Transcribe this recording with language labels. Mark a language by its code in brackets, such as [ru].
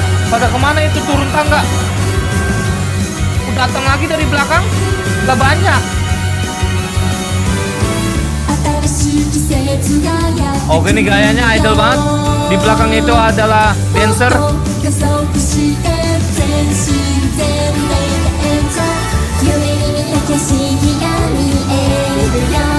[id] Pada kemana itu turun tangga? Datang lagi dari belakang? Gak banyak. [ja] 新しい季節がやってくる [id] Oke, ini gayanya idol banget. Di belakang itu adalah dancer. [ja] 加速して全身全霊で演奏夢に見た景色が見えるよ